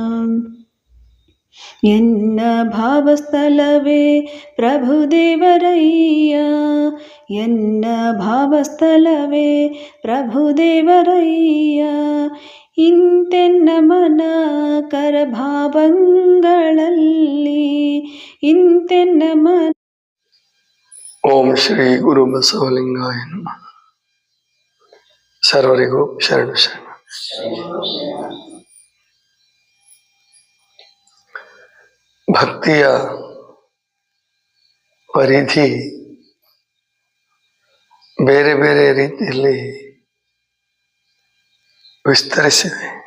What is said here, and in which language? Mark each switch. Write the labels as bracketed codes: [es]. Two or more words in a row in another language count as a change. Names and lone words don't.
[kn] ಎನ್ನ ಭಾವಸ್ಥಲವೇ ಪ್ರಭುದೇವರಯ್ಯ, ಎನ್ನ ಭಾವಸ್ಥಲವೇ ಪ್ರಭುದೇವರಯ್ಯ. ಇಂತೆನ್ನ ಮನ ಕರಭಾವಂಗಳಲ್ಲಿ, ಇಂತೆನ್ನ ಮನ. [sa] ಓಂ ಶ್ರೀ ಗುರು ಬಸವಲಿಂಗಾಯ ನಮಃ. [kn] ಸರ್ವರಿಗೂ ಶರಣು ಶರಣ. ಭಕ್ತಿಯ ಪರಿಧಿ ಬೇರೆ ಬೇರೆ ರೀತಿಯಲ್ಲಿ ವಿಸ್ತರಿಸಿದೆ.